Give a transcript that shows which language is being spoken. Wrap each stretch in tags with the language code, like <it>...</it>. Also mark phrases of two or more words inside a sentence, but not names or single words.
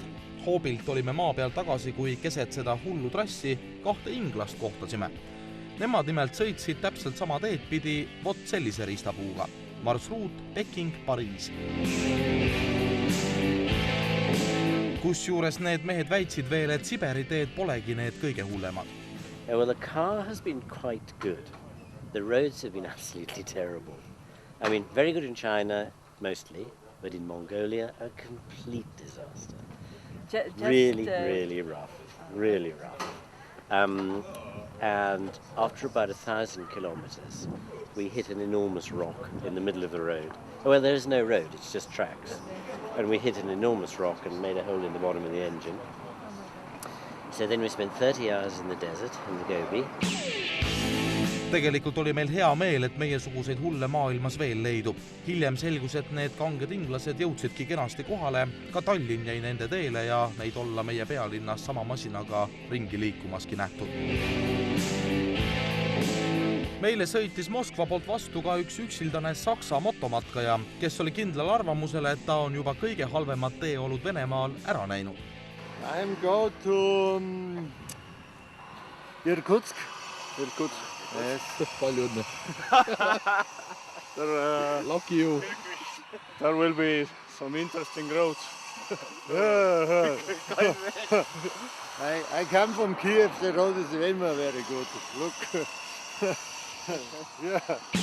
<et>Hoobilt olime maa peal tagasi, kui keset seda hullu trassi 2 inglast kohtasime. Nemad nimelt sõitsid täpselt sama teed pidi vot sellise riistapuuga. Marsruut Peking-Pariis. Kusjuures need mehed väitsid veel, et Siberi teed polegi need kõige hullemad.</et> <en>Well, the car has been quite good. The roads have been absolutely terrible. I mean, very good in China, mostly, but in Mongolia, a complete disaster. Really rough. Really rough. And after about 1,000 kilometers, we hit an enormous rock in the middle of the road. Well, there is no road, it's just tracks. And we hit an enormous rock and made a hole in the bottom of the engine. So then we spent 30 hours in the desert, in the Gobi.</en> <et>Tegelikult oli meil hea meel, et meiesuguseid hulle maailmas veel leidub. Hiljem selgus, et need kanged inglased jõudsidki kenasti kohale, ka Tallinn jäi nende teele ja neid olla meie pealinnas sama masinaga ringi liikumaski nähtud. Meile sõitis Moskva poolt vastu ka üks üksildane Saksa motomatkaja, kes oli kindlal arvamusele, et ta on juba kõige halvemad teeolud Venemaal ära näinud.</et> <en>I'm go to Irkutsk. Yes.</en> <et>Palju õnne.</et> <en>Lucky you. There will be some interesting roads. I come from Kiev, the road is very good. Look. Yeah.</en>